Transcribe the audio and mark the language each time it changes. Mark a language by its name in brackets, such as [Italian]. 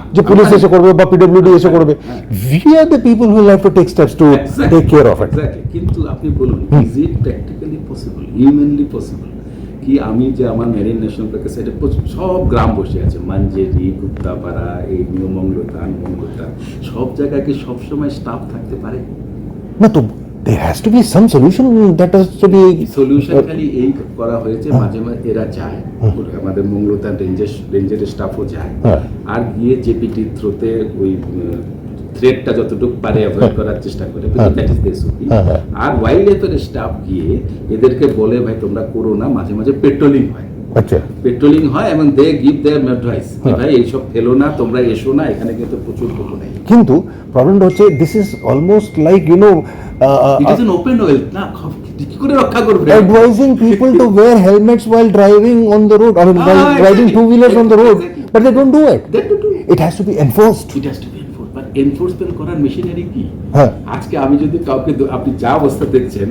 [Bangla] যে পুলিশ এসে করবে বা পিডব্লিউডি এসে করবে। [English] We are the people who have to take steps to take care of it. [Bangla] কিন্তু আপনি বলুন, [English] is it practically possible, humanly possible [Bangla] কি আমি যে আমার মেরিন ন্যাশনাল পার্কের সাইডে সব গ্রাম বসে আছে, মানজেরি, গুপ্তাপাড়া, এই নিয়মঙ্গলতা, মঙ্গলতা, সব জায়গায় কি সবসময় স্টাফ থাকতে পারে? না তো [English] there has to be some solution that has to be [Bangla] solution খালি এই করা হয়েছে, মাঝে মাঝে এরা যায়, আমাদের মঙ্গলতা রেঞ্জের স্টাফও যায়, হ্যাঁ। আর গিয়ে জেপিটি থ্রোতে ওই থ্রেটটা যতটুকু পারে অ্যাভয়েড করার চেষ্টা করে, [English] That is their soupy. [Bangla] আর wild লাইফের স্টাফ গিয়ে এদেরকে বলে ভাই তোমরা করো না, মাঝে মাঝে পেট্রোলিং হয়, আচ্ছা পেট্রোলিং হয়, এবং [English] they give their advice, [Bangla] ভাই এইসব ফেলো না, তোমরা এসো না, এখানে কিন্তু প্রচুর ক্রোকোডাইল। কিন্তু প্রবলেমটা হচ্ছে [English] this is almost like you know it is an open wealth [Bangla] না, কি করে রক্ষা করবে? [English] advising people to wear helmets while driving on the road, I mean while riding two-wheelers on the road, but they don't do it. It has to be enforced. It has to be enforced, but enforcement [Bangla] করার machinery কি? হ্যাঁ। আজকে আমি যদি কাউকে আপনি যা অবস্থা দেখছেন,